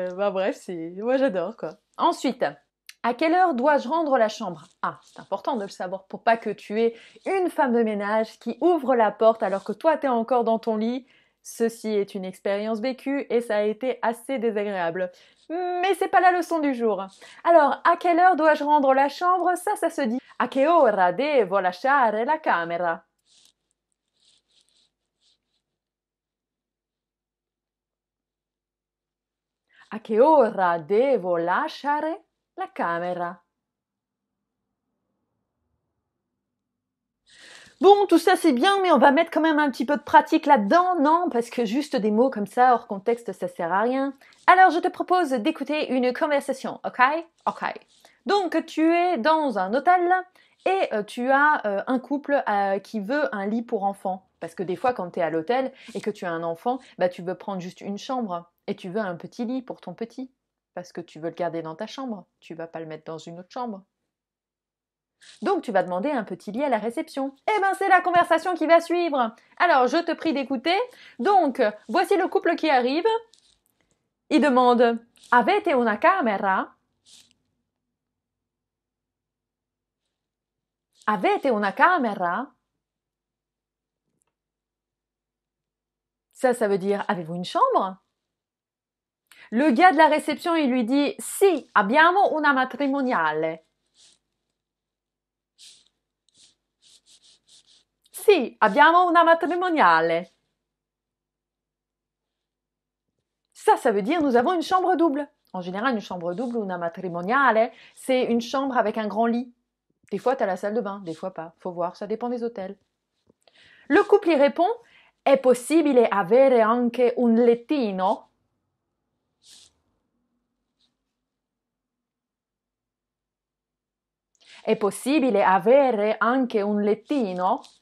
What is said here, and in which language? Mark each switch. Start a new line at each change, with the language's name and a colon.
French: Bref, moi j'adore quoi. Ensuite, à quelle heure dois-je rendre la chambre? Ah, c'est important de le savoir pour pas que tu aies une femme de ménage qui ouvre la porte alors que toi t'es encore dans ton lit. Ceci est une expérience vécue et ça a été assez désagréable. Mais c'est pas la leçon du jour. Alors, à quelle heure dois-je rendre la chambre? Ça se dit
Italian: a che ora devo lasciare la camera? A che ora devo lasciare La camera.
French: Bon, tout ça c'est bien, mais on va mettre quand même un petit peu de pratique là-dedans, non? Parce que juste des mots comme ça, hors contexte, ça sert à rien. Alors, je te propose d'écouter une conversation, ok? Ok. Donc, tu es dans un hôtel et tu as un couple qui veut un lit pour enfants. Parce que des fois, quand tu es à l'hôtel et que tu as un enfant, bah, tu veux prendre juste une chambre et tu veux un petit lit pour ton petit. Parce que tu veux le garder dans ta chambre. Tu vas pas le mettre dans une autre chambre. Donc tu vas demander un petit lit à la réception. Eh ben c'est la conversation qui va suivre. Alors je te prie d'écouter. Donc voici le couple qui arrive. Il demande
Italian: Avete una camera? Avete una camera?
French: Ça veut dire avez-vous une chambre? Le gars de la réception il lui dit
Italian: Sì, abbiamo una matrimoniale. Sì, abbiamo una matrimoniale.
French: Ça veut dire nous avons une chambre double. En général, une chambre double ou una matrimoniale, c'est une chambre avec un grand lit. Des fois, tu as la salle de bain, des fois pas. Faut voir, ça dépend des hôtels. Le couple y répond
Italian: È possibile avere anche un lettino? È possibile avere anche un lettino?